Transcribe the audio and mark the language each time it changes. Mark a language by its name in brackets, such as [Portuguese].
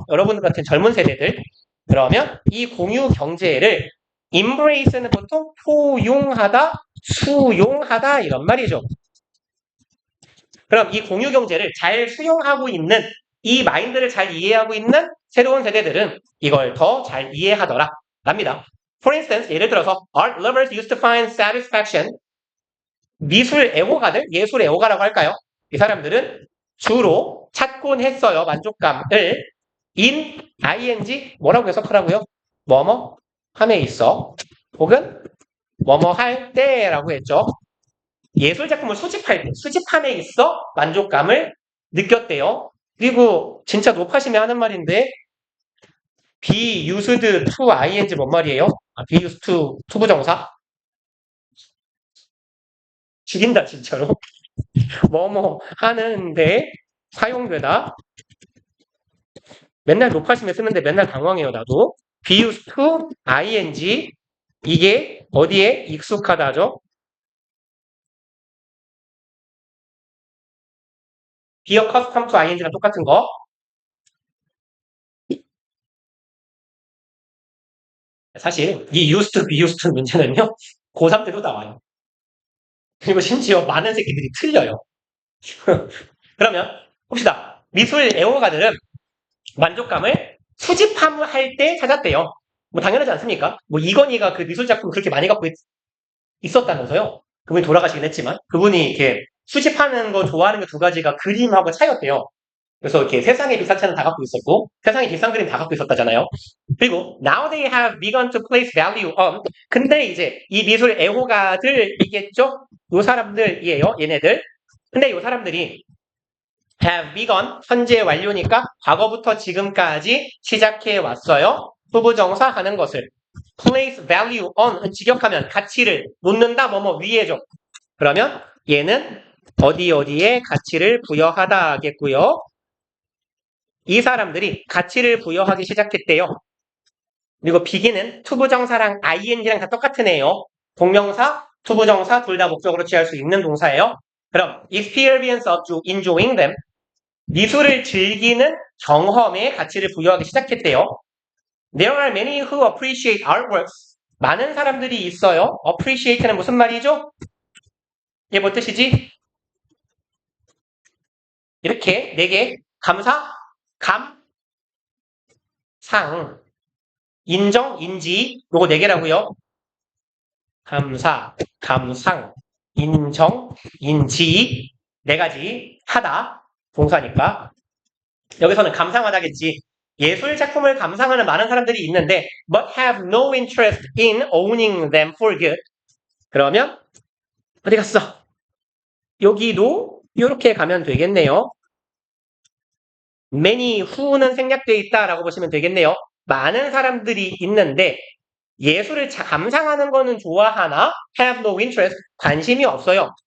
[Korean] 여러분들 같은 젊은 세대들. 그러면 이 공유 경제를 embrace는 보통 포용하다, 수용하다 이런 말이죠. 그럼 이 공유 경제를 잘 수용하고 있는 이 마인드를 잘 이해하고 있는 새로운 세대들은 이걸 더 잘 이해하더라 랍니다. [English] For instance, 예를 들어서 art lovers used to find satisfaction [Korean] 미술 애호가들, 예술 애호가라고 할까요? 이 사람들은 주로 찾곤 했어요. 만족감을 in, ing 뭐라고 해석하라고요? 뭐뭐 함에 있어 혹은 뭐뭐 할 때라고 했죠. 예술 작품을 수집할 때, 수집함에 있어 만족감을 느꼈대요. 그리고 진짜 높아심에 하는 말인데 be used to ing 뭔 말이에요? be used to 투부정사? 죽인다 진짜로. 뭐뭐 하는데 사용되다. 맨날 높아심에 쓰는데 맨날 당황해요 나도. be used to ing 이게 어디에 익숙하다죠? be accustomed to ing랑 똑같은 거. 사실 이 used to be used to 문제는요. 고3 때도 나와요. 그리고 심지어 많은 새끼들이 틀려요. 그러면 봅시다. 미술 애호가들은 만족감을 수집할 때 찾았대요. 뭐 당연하지 않습니까? 뭐 이건희가 그 미술 작품 그렇게 많이 갖고 있었다면서요. 그분이 돌아가시긴 했지만 그분이 이렇게 수집하는 거 좋아하는 게 두 가지가 그림하고 차이였대요. 그래서 이렇게 세상에 비싼 차는 다 갖고 있었고 세상에 비싼 그림 다 갖고 있었다잖아요. 그리고 [English] now they have begun to place value on. [Korean] 근데 이제 이 미술 애호가들이겠죠? 요 사람들이에요. 얘네들. 근데 요 사람들이 have begun 현재 완료니까 과거부터 지금까지 시작해 왔어요. 후부정사 하는 것을 place value on 직역하면 가치를 놓는다 뭐뭐 위에죠. 그러면 얘는 어디에 가치를 부여하다 하겠고요. 이 사람들이 가치를 부여하기 시작했대요. 그리고 begin은 투부정사랑 ing랑 다 똑같은 애예요. 동명사, 투부정사 둘 다 목적으로 취할 수 있는 동사예요. 그럼 [English] experience of enjoying them [Korean] 미술을 즐기는 경험에 가치를 부여하기 시작했대요. [English] There are many who appreciate artworks. [Korean] 많은 사람들이 있어요. appreciate는 무슨 말이죠? 이게 뭐 뜻이지? 이렇게 4개 감사, 감, 상, 인정, 인지 요거 4개라고요. 감사, 감상, 인정, 인지 4가지 하다 동사니까 여기서는 감상하다겠지. 예술 작품을 감상하는 많은 사람들이 있는데 [English] but have no interest in owning them for good. [Korean] 그러면 어디 갔어? 여기도 이렇게 가면 되겠네요. many who는 생략되어 있다라고 보시면 되겠네요. 많은 사람들이 있는데 예술을 감상하는 거는 좋아하나 have no interest 관심이 없어요.